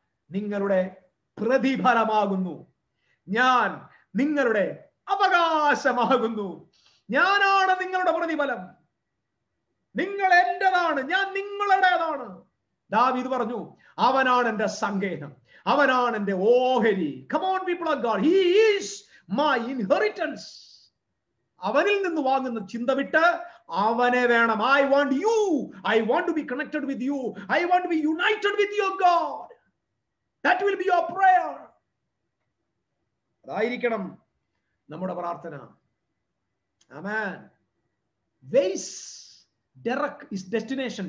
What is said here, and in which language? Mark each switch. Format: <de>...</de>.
<ml>നിങ്ങളുടെ പ്രതിഫലമാകുന്നു. ഞാൻ നിങ്ങളുടെ അവകാശമാകുന്നു. ഞാനാണ് നിങ്ങളുടെ പ്രതിഫലം. നിങ്ങൾ എന്റേതാണ്, ഞാൻ നിങ്ങളുടേതാണ്. ദാവീദ് പറഞ്ഞു, അവനാണ് എന്റെ സങ്കേതം, അവനാണ് എന്റെ ഓഹരി.</ml> <en>Come on people of God, he is my inheritance.</en> <ml>അവനിൽ നിന്ന് വാങ്ങുന്ന ചിന്ത വിട്ട് അവനെ വേണം.</ml> <en>I want you, I want to be connected with you, I want to be united with your God. That will be your prayer.</en> <ml>അതായിരിക്കണം നമ്മുടെ പ്രാർത്ഥന.</ml> <en>Amen. Ways, Derek is destination.</en>